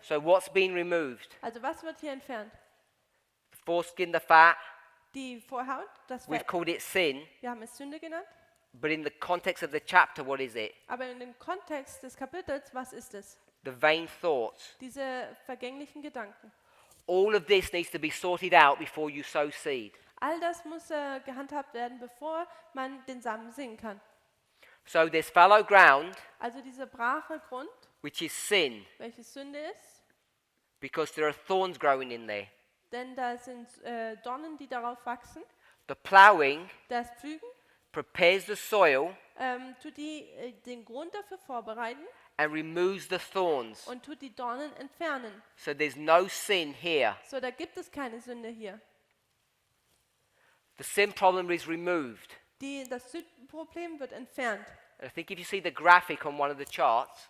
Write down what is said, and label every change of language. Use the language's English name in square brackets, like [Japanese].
[English] So what's being removed? [German] Also was wird hier entfernt? [English] The foreskin, the fat. [German] Die Vorhaut, das [English] We've [German] Fett. [English] called it sin, [German] Wir haben es Sünde genannt. [English] but in the context of the chapter, what is it? [German] Aber in dem Kontext des Kapitels, was ist es? [English] The vain thoughts. [German] Diese vergänglichen Gedanken. [English] All of this needs to be sorted out before you sow seed. [German] All das muss gehandhabt werden, bevor man den Samen sehen kann. [English] So there's fallow ground, [German] Also dieser brache Grund, [English] which is sin, [German] welches Sünde ist, [English] because there are thorns growing in there. [German] denn da sind Dornen, die darauf wachsen. [English] The ploughing [German] Das Pflügen [English] prepares the soil [German] tut den Grund dafür vorbereiten [English] and removes the thorns. [German] und tut die Dornen entfernen. [English] So there's no sin here. [German] So, da gibt es keine Sünde hier. [English] The sin problem is removed. [German] Das Sündenproblem wird entfernt. [English] And I think if you see the graphic on one of the charts,